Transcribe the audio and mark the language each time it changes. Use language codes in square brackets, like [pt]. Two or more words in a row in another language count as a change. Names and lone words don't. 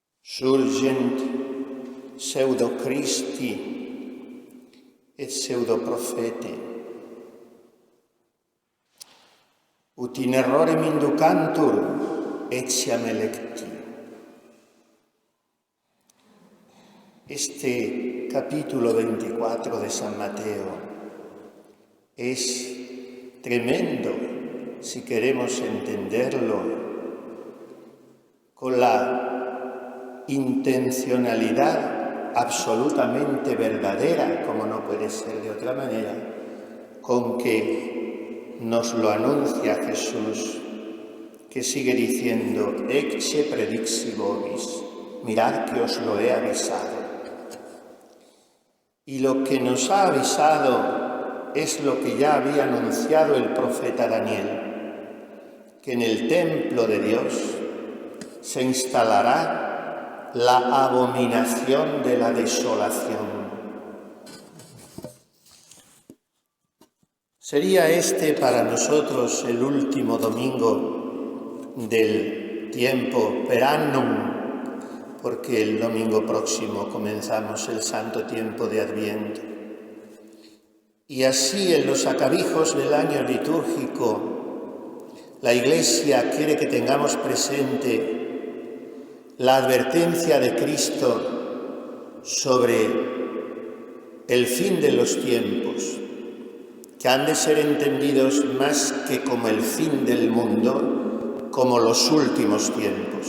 [la] Surgent pseudo-Christi et pseudo-prophete, ut in errorem inducantur etiam electi. [es] Este capítulo 24 de San Mateo es tremendo si queremos entenderlo con la intencionalidad absolutamente verdadera, como no puede ser de otra manera, con que nos lo anuncia Jesús, que sigue diciendo: [la] Ecce predixi vobis, [es] mirad que os lo he avisado. Y lo que nos ha avisado es lo que ya había anunciado el profeta Daniel, que en el templo de Dios se instalará la abominación de la desolación. Sería este para nosotros el último domingo del tiempo [la] per annum, [es] porque el domingo próximo comenzamos el santo tiempo de Adviento. Y así en los acabijos del año litúrgico, la Iglesia quiere que tengamos presente la advertencia de Cristo sobre el fin de los tiempos, que han de ser entendidos más que como el fin del mundo, como los últimos tiempos.